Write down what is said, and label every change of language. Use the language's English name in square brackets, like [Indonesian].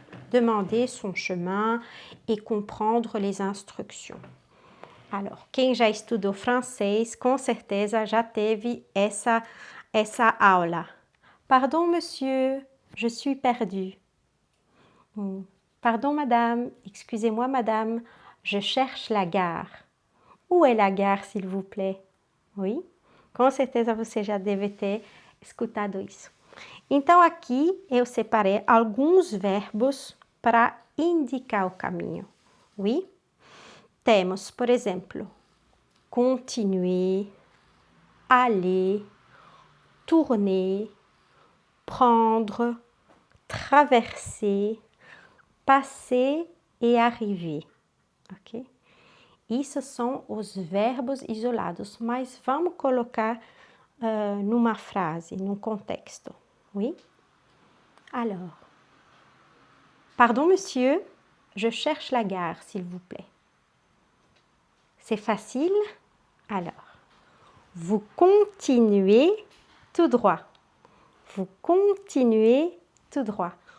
[French] Demander son chemin et comprendre les instructions. [Portuguese] Alors, quem já estudou francês, com certeza já teve essa aula. [French] Pardon, monsieur, je suis perdu. Pardon, madame, excusez-moi, madame, je cherche la gare. Où est la gare, s'il vous plaît? Oui? [Portuguese] Com certeza você já deve ter escutado isso. Então, aqui eu separei alguns verbos para indicar o caminho. Oui? Temos, por exemplo, continuer, aller, tourner, prendre, traverser, passer e arriver. Ok? Isso são os verbos isolados, mas vamos colocar numa frase, num contexto. [French] Oui? Alors, pardon monsieur, je cherche la gare, s'il vous plaît. C'est facile? Alors, vous continuez tout droit. Vous continuez tout droit.